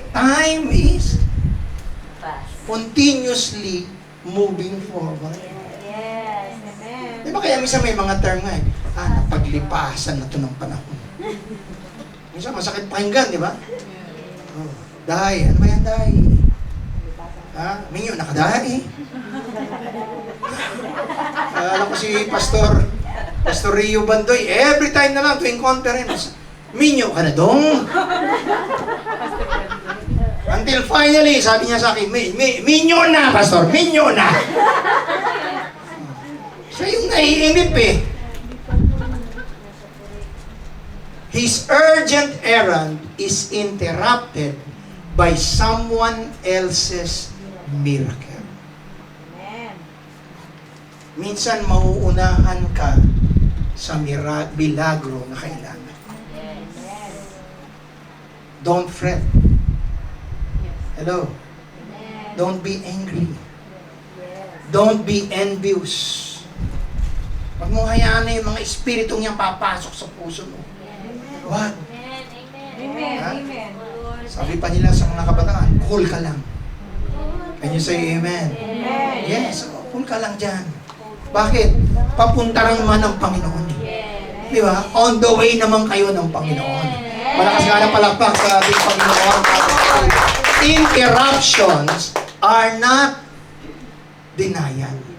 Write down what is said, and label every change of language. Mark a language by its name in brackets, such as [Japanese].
[English] Time is continuously moving forward. Yes. Amen. [Filipino] Di ba kaya minsan may mga term nga napaglipasan na ito ng panahon. Minsan masakit pakinggan, di ba? Oh, Day, ano ba yan, Day? Minyo, nakadahi. Alam ko si Pastor Rio Bandoy, every time na lang tuwing conference, Minyo ka na dong. Until finally, sabi niya sa akin, Minyo na, Pastor, Minyo na. Siya yung naiinip eh. [English] His urgent errand is interrupted by someone else's miracle. Amen. [Filipino] Minsan mauunahan ka sa milagro na kailangan. [English] Don't fret. Hello? Don't be angry. Don't be envious. [Filipino] Huwag mo hayaan na yung mga espiritong yan papasok sa puso mo. Wag. [English] Amen. [Filipino] Ha? [English] Amen. [Filipino] Sabi pa nila sa mga kabataan, cool ka lang. [English] Can you say amen? Amen. [Filipino] Yes, cool ka lang dyan. Bakit? Papunta rin naman ng Panginoon. Di ba? On the way naman kayo ng Panginoon. Malakas nga ng palakpak sa ating Panginoon. [English] Interruptions are not denial.